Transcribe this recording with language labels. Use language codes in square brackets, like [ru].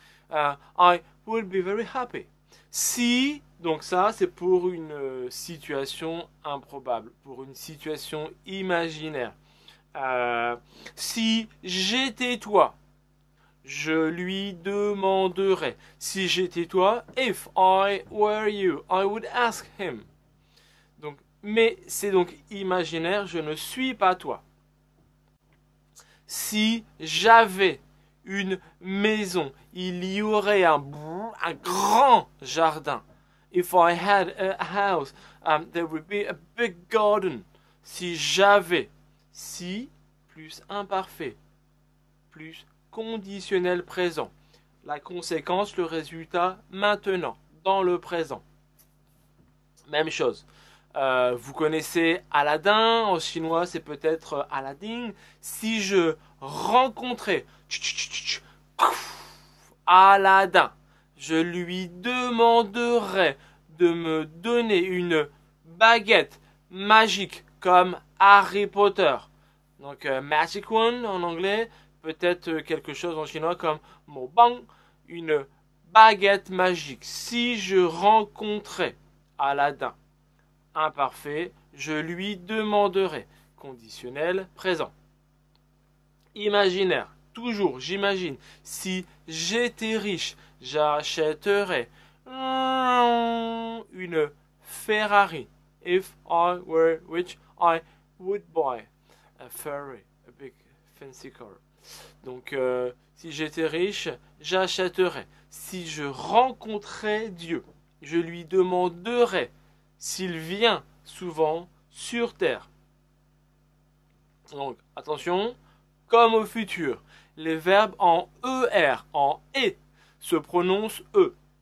[en] I would be very happy. [fr] Si, donc ça c'est pour une situation improbable, pour une situation imaginaire. Si j'étais toi, je lui demanderais. Si j'étais toi, [en] if I were you, I would ask him. [fr] Donc, mais c'est donc imaginaire, je ne suis pas toi. Si j'avais une maison, il y aurait un grand jardin. [en] If I had a house, there would be a big garden. [fr] Si j'avais, si plus imparfait, plus conditionnel présent. La conséquence, le résultat maintenant, dans le présent. Même chose. Vous connaissez Aladdin, en chinois c'est peut-être Aladdin. Si je rencontrais Aladdin, je lui demanderais de me donner une baguette magique comme Harry Potter. Donc Magic Wand en anglais, peut-être quelque chose en chinois comme Mo Bang, une baguette magique. Si je rencontrais Aladdin, imparfait, je lui demanderai. Conditionnel présent. Imaginaire, toujours j'imagine. Si j'étais riche, j'achèterais une Ferrari. [en] If I were rich, I would buy a Ferrari, a big fancy car. [fr] Donc si j'étais riche, j'achèterais. Si je rencontrais Dieu, je lui demanderais s'il vient souvent sur terre. Donc, attention, comme au futur, les verbes en ER, en E, se prononcent E.